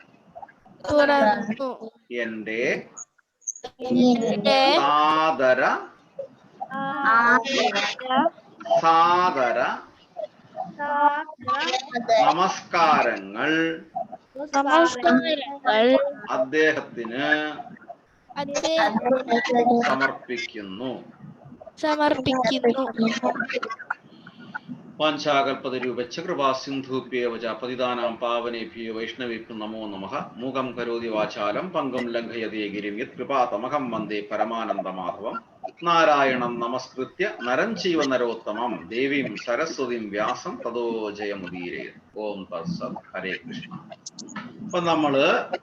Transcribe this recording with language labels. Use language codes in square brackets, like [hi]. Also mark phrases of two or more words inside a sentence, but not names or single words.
[ml] എന്റെ സാദര നമസ്കാരങ്ങൾ അദ്ദേഹത്തിന് സമർപ്പിക്കുന്നു. [sa] वाञ्छाकल्पतरुभ्यश्च कृपासिन्धुभ्यएव च पतितानां पावनेभ्यो वैष्णवेभ्यो नमो नमः. मूकं करोति वाचालं पङ्गुं लङ्घयते गिरिं यत् कृपातमहं वन्दे परमानन्दमाधवम्. नारायणं नमस्कृत्य नरं चैव नरोत्तमं देवीं सरस्वतीं व्यासं ततो जयमुदीरयेत्. ॐ तत्सत्. हरे कृष्ण.